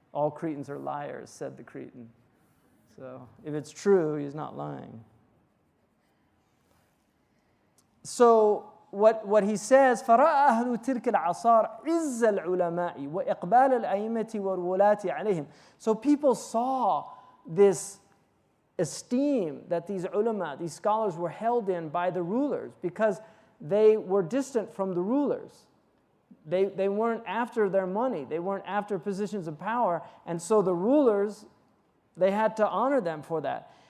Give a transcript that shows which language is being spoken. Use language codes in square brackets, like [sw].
[en] All Cretans are liars, said the Cretan. So if it's true, he's not lying. So what he says, [ar] فَرَأَى أَهْلُ تِلْكَ الْعَصَارِ عِزَّ الْعُلَمَاءِ وَإِقْبَالَ الْأَئِمَّةِ وَالْوُلَاةِ عَلَيْهِمْ. [en] So people saw this esteem that these ulama, these scholars were held in by the rulers because they were distant from the rulers. They weren't after their money. They weren't after positions of power. And so the rulers, they had to honor them for that.